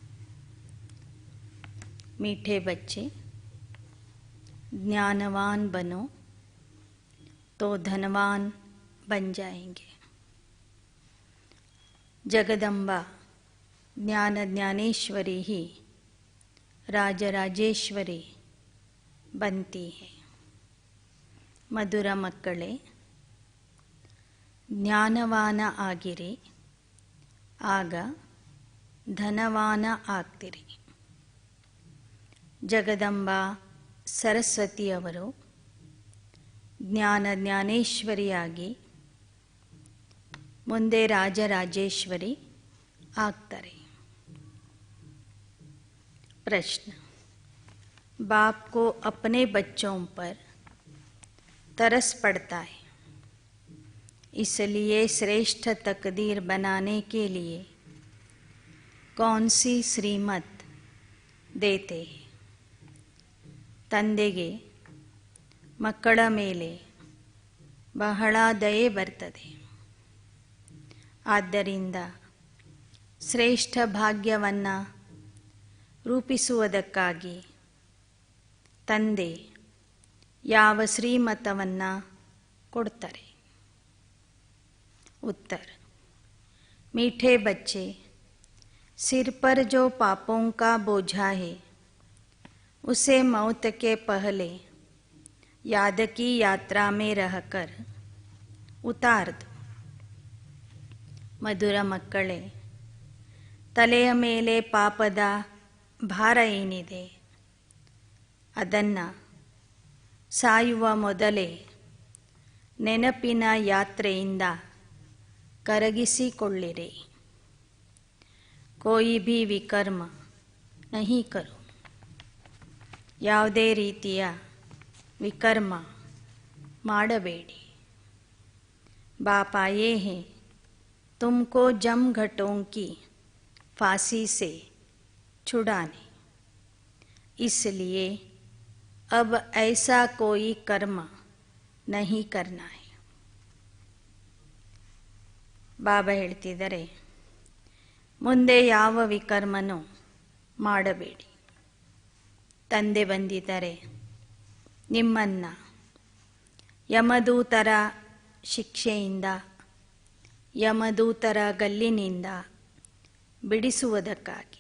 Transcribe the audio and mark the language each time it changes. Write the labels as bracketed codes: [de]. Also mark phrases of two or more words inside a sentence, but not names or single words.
[hi] मीठे बच्चे, ज्ञानवान बनो तो धनवान बन जाएंगे. जगदम्बा ज्ञान ज्ञानेश्वरी ही राजराजेश्वरी बनती है. [kn] ಮಧುರ ಮಕ್ಕಳೇ, ಜ್ಞಾನವಾನ ಆಗಿರಿ, ಆಗ ಧನವಾನ ಆಗ್ತಿರಿ. ಜಗದಂಬಾ ಸರಸ್ವತಿಯವರು ಜ್ಞಾನ ಜ್ಞಾನೇಶ್ವರಿಯಾಗಿ ಮುಂದೆ ರಾಜರಾಜೇಶ್ವರಿ ಆಗ್ತಾರೆ. [hi] प्रश्न: बाप को अपने बच्चों पर तरस पड़ता है, इसलिए श्रेष्ठ तकदीर बनाने के लिए कौन सी श्रीमत देते हैं? [kn] ತಂದೆಗೆ ಮಕ್ಕಳ ಮೇಲೆ ಬಹಳ ದಯೆ ಬರ್ತದೆ. ಆದ್ದರಿಂದ ಶ್ರೇಷ್ಠ ಭಾಗ್ಯವನ್ನು ರೂಪಿಸುವುದಕ್ಕಾಗಿ ತಂದೆ ಯಾವ ಶ್ರೀಮತವನ್ನು ಕೊಡ್ತಾರೆ? [hi] उत्तर: मीठे बच्चे, सिर पर जो पापों का बोझा है उसे मौत के पहले याद की यात्रा में रहकर उतार दो. [kn] ಮಧುರ ಮಕ್ಕಳೇ, ತಲೆಯ ಮೇಲೆ ಪಾಪದ ಭಾರ ಏನಿದೆ ಅದನ್ನು ಸಾಯುವ ಮೊದಲೇ ನೆನಪಿನ ಯಾತ್ರೆಯಿಂದ ಕರಗಿಸಿಕೊಳ್ಳಿರಿ. [hi] कोई भी विकर्म नहीं करो, [kn] ಯಾವುದೇ ರೀತಿಯ ವಿಕರ್ಮ ಮಾಡಬೇಡಿ. [hi] बाप आये हैं तुमको जम घटों की फांसी से छुड़ाने, इसलिए अब ऐसा कोई कर्म नहीं करना है. [kn] ಬಾಬಾ ಹೇಳ್ತಿದ್ದಾರೆ, ಮುಂದೆ ಯಾವ ವಿಕರ್ಮನೂ ಮಾಡಬೇಡಿ. ತಂದೆ ಬಂದಿದ್ದಾರೆ ನಿಮ್ಮನ್ನು ಯಮದೂತರ ಶಿಕ್ಷೆಯಿಂದ, ಯಮದೂತರ ಗಲ್ಲಿನಿಂದ ಬಿಡಿಸುವುದಕ್ಕಾಗಿ.